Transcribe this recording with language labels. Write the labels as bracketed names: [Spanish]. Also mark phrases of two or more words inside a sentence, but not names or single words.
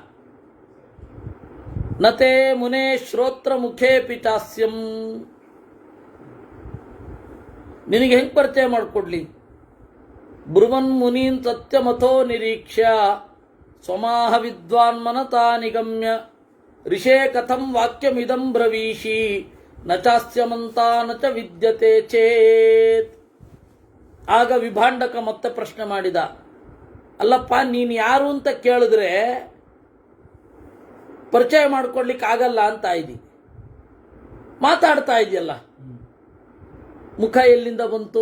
[Sanskrit] ನತೆ ಮುನೆ ಶ್ರೋತ್ರ ಮುಖೇ ಪಿಚಾಸ್ಯಂ, [Kannada] ನಿನಗೆ ಹೆಂಗೆ ಪರಿಚಯ ಮಾಡಿಕೊಡ್ಲಿ? [Sanskrit] ಬ್ರುವನ್ ಮುನೀನ್ ಸತ್ಯಮಥೋ ನಿರೀಕ್ಷ್ಯ ಸ್ವಮಾಹ ವಿದ್ವಾನ್ ಮನತಾ ನಿಗಮ್ಯ ಋಷೇ ಕಥಂ ವಾಕ್ಯಮಿದಂ ಬ್ರವೀಷಿ ನ ಚಾಸ್ಯಮಂತಾ ನ ಚ ವಿದ್ಯತೆ ಚೇತ್. [Kannada] ಆಗ ವಿಭಾಂಡಕ ಮತ್ತೆ ಪ್ರಶ್ನೆ ಮಾಡಿದ, ಅಲ್ಲಪ್ಪ ನೀನು ಯಾರು ಅಂತ ಕೇಳಿದ್ರೆ ಪರಿಚಯ ಮಾಡ್ಕೊಡ್ಲಿಕ್ಕೆ ಆಗಲ್ಲ ಅಂತ ಇದ್ದಿ, ಮಾತಾಡ್ತಾ ಇದೆಯಲ್ಲ, ಮುಖ ಎಲ್ಲಿಂದ ಬಂತು?